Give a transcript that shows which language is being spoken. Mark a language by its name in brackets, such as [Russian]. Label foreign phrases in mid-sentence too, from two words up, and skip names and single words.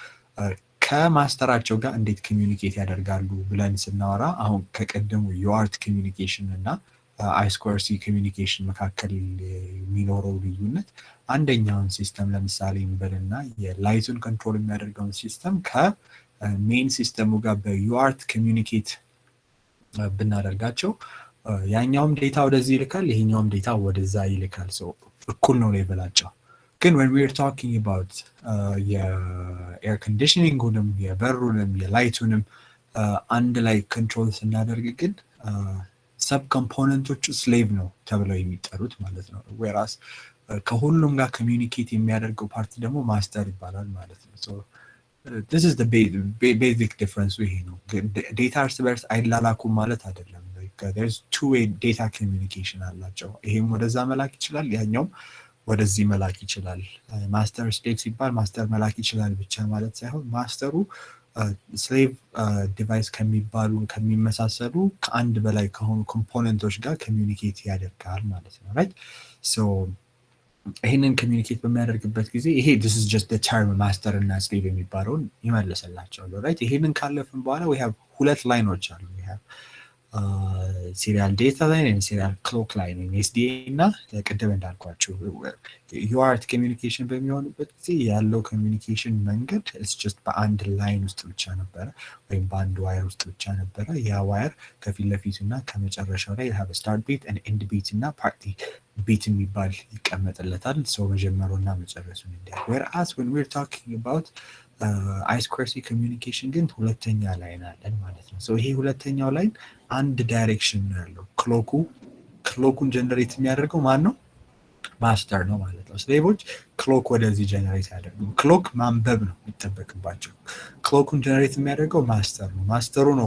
[Amharic] ከማስተራቸው ጋር እንዴት ኮሚኒኬት ያደርጋሉ ብለን ስናወራ አሁን ከቀደሙ የአርት ኮሚኒኬሽን እና I2C ኮሚኒኬሽን መካከል የሚኖረው ልዩነት አንደኛውን ሲስተም ለምሳሌ እንበልና የላይቱን ኮንትሮል የሚያደርገውን ሲስተም ከሜን ሲስተሙ ጋር በዩአርት ኮሚኒኬት ብናደርጋቸው ያኛውም ዴታ ወደዚህ ይልካል ይሄኛውም ዴታ ወደዛ ይልካል ሶ እኩል ነው ሌቨላቸው ግን [English] when we're talking about [Amharic] የኤር ኮንዲሽኒንጉንም የበሩንም የላይቱንም አንድ ላይ ኮንትሮል ስናደርግ ግን ሰብ ኮምፖነንቶቹ ስሌቭ ነው ተብለው የሚጠሩት ማለት ነው whereas ከሁሉም ጋር ኮሚኒኬት የሚያደርገው ፓርቲ ደግሞ ማስተር ይባላል ማለት ነው [English] so this is the basic difference [Amharic] ይሄ ነው ዴታ እርስ በርስ አይላላኩም ማለት አይደለም [English] there's two-way data communication [Amharic] አላቸው ይሄም ወደዛ መላክ ይችላል ያኛውም ወደዚህ መላክ ይችላል ማስተር ስሌቭ ሲባል ማስተር መላክ ይችላል ብቻ ማለት ሳይሆን ማስተሩ ስሌቭ ዲቫይስ ከሚባሉ ከሚመሳሰሉ ከአንድ በላይ ከሆኑ ኮምፖነንቶች ጋር ኮሚኒኬት ያደርጋል ማለት ነው [English] right so [Amharic] ይሄንን ኮሚኒኬት በሚያደርግበት ጊዜ ይሄ [English] this is just the term master [Amharic] እና slave የሚባለውን ይመለስላቸዋል right ይሄንን ካለፍን በኋላ [English] we have [Amharic] ሁለት ላይኖች አሉ [English] we have serial data line and serial clock line [Amharic] SDA እና ቅድም እንዳልኳችሁ [English] UART communication [Amharic] በሚሆንበት ጊዜ ያለው communication መንገድ [English] it's just [Amharic] በአንድ ላይን ውስጥ ብቻ ነበረ ወይም በአንድ ዋየር ውስጥ ብቻ ነበረ ያ ዋየር ከፊት ለፊቱና ከመጨረሻው ላይ [English] have a start beat and end beat እና party beat [Amharic] የሚባል ይቀመጥለታል so መጀመሩና መጨረሱን እንዲያል [English] whereas when we're talking about I2C communication [Amharic] ግን ሁለተኛ ላይን አለን ማለት ነው so ይሄ ሁለተኛው ላይን አንድ ዳይሬክሽን ነው ያለው ክሎኩን ጀነሬት የሚያደርገው ማን ነው ማስተር ነው ማለት ነው ስሌቮች ክሎክ ወደዚህ ጀነሬት ያደርጉ ክሎክ ማንበብ ነው የሚጠበቅባቸው ክሎኩን ጀነሬት የሚያደርገው ማስተር ነው ማስተሩ ነው